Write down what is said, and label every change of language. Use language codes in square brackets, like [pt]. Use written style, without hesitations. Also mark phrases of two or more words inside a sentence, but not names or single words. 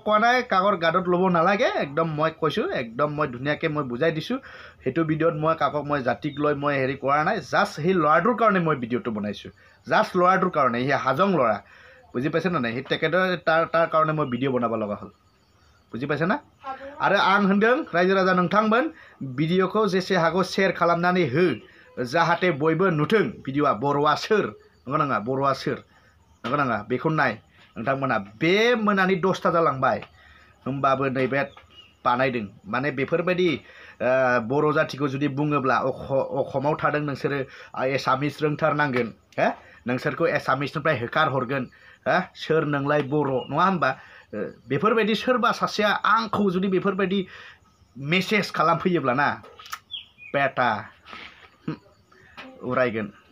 [as] কোৱা নাই কাকৰ গাদত ল'ব নালাগে একদম মই কৈছোঁ একদম মই ধুনীয়াকৈ মই বুজাই দিছোঁ সেইটো ভিডিঅ'ত মই কাকক মই জাতিক লৈ মই হেৰি কৰা নাই জাষ্ট সেই ল'ৰাটোৰ কাৰণে মই ভিডিঅ'টো বনাইছোঁ জাষ্ট ল'ৰাটোৰ কাৰণে সি হাজং ল'ৰা বুজি পাইছেনে নাই সেই তেখেতৰ তাৰ কাৰণে মই ভিডিঅ' বনাব লগা হ'ল বুজি পাইছে না [brx] आरो आं होनदों रायजो राजा नोंथांमोन भिडिअखौ जेसे हागौ शेयार खालामनानै हो जाहाथे बयबो नुथों भिडिअआ बर'आ सोर नंगौ नङा बर'आ सोर नंगौ नङा बेखौ नाय नोंथांमोना बे मोनानि 10ता जालांबाय होमबाबो नैबे बानायदों माने बेफोरबायदि बर' जातिखौ जुदि बुङोब्ला अखमाव थादों नोंसोरो एसामिस रोंथारनांगोन हो नोंसोरखौ एसामिसनिफ्राय होखार हरगोन हो सोर नोंलाय बर' नङा होमबा बेफोरबायदि सोरबा सासेया आंखौ जुदि बेफोरबायदि मेसेज खालामफैयोब्ला ना बेटा उरायगोन